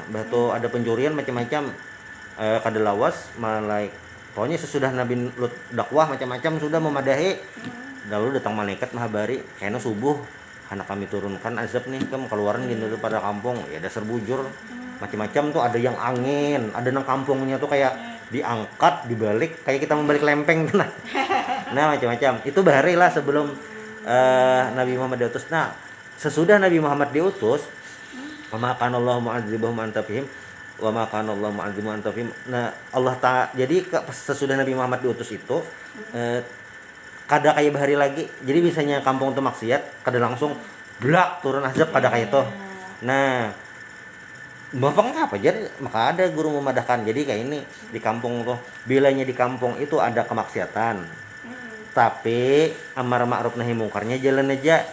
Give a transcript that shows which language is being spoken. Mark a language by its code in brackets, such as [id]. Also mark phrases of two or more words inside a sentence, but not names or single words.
[bjn] Batu ada pencurian macam-macam kada lawas pokoknya sesudah Nabi Lut dakwah macam-macam sudah memadahi lalu datang malaikat mahabari kayaknya subuh anak kami turunkan azab nih kamu keluaran gitu pada kampung ya dasar bujur macam-macam tuh ada yang angin ada nang kampungnya tuh kayak diangkat dibalik kayak kita membalik lempeng tuh nah macam-macam itu bahari lah sebelum Nabi Muhammad diutus. Nah sesudah Nabi Muhammad diutus [ar] وما كان الله معذبهم أنت فيهم وما كان الله معذبهم أنت فيهم. [bjn] Nah Allah jadi sesudah Nabi Muhammad diutus itu kada kayak bahari lagi jadi biasanya kampung tuh maksiat kada langsung blak turun azab kada kayak itu. Nah bapak apa jadi maka ada guru memadahkan jadi kayak ini di kampung tuh bilanya di kampung itu ada kemaksiatan tapi amar ma'ruf nahi mungkarnya jalan aja.